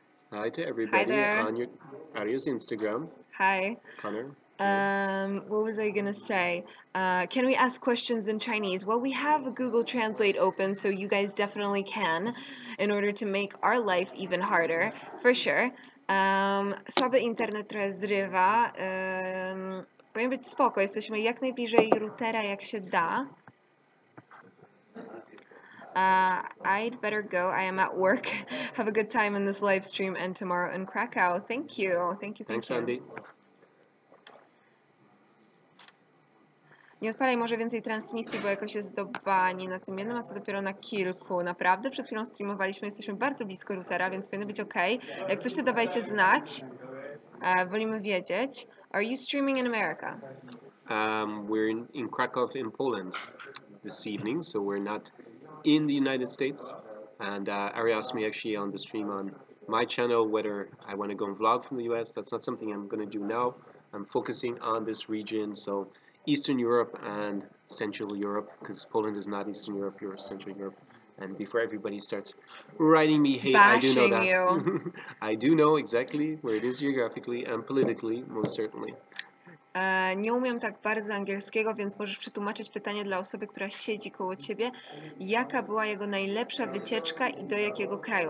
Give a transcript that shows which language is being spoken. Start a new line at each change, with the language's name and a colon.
English: Hi to everybody on Aria's Instagram. Hi. Connor. What was I gonna say? Can we ask questions in Chinese? Well, we have Google Translate open, so you guys definitely can, in order to make our life even harder, for sure.
Polish: Słaby internet trochę zrywa. Powinien być spoko, jesteśmy jak najbliżej routera jak się da.
English: I'd better go. I am at work. Have a good time in this live stream and tomorrow in Krakow. Thank you. Thank you. Thanks, Andy.
Polish: Nie odpalaj może więcej transmisji, bo jakoś jest do bani na tym jednym, a co dopiero na kilku. Naprawdę? Przed chwilą streamowaliśmy, jesteśmy bardzo blisko routera, więc powinno być ok. Jak coś, to dawajcie znać. Wolimy wiedzieć.
English: Are you streaming in America? We're in Krakow in Poland this evening, so we're not in the United States. And Ari asked me actually on the stream on my channel whether I want to go and vlog from the US. That's not something I'm going to do now. I'm focusing on this region, so Eastern Europe and Central Europe, because Poland is not Eastern Europe, you're Central Europe. And before everybody starts writing me hate, I do know that. You. I do know exactly where it is geographically and politically, most certainly.
Polish: Nie umiem tak bardzo angielskiego, więc możesz przetłumaczyć pytanie dla osoby, która siedzi koło ciebie. Jaka była jego najlepsza wycieczka i do jakiego kraju?